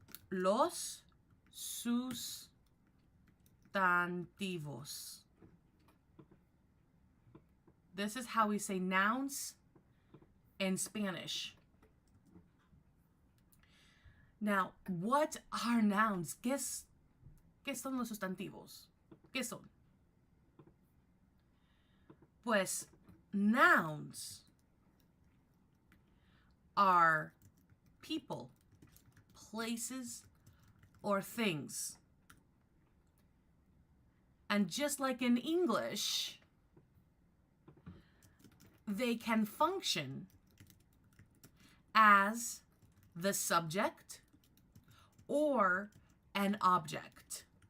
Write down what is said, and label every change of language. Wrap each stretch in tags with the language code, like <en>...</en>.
<es>Los sustantivos.</es> <en>This is how we say nouns in Spanish. Now, what are nouns?</en> <es>¿Qué son los sustantivos? ¿Qué son?</es> <en>Pues, nouns are people, places, or things. And just like in English, they can function as the subject or an object.</en>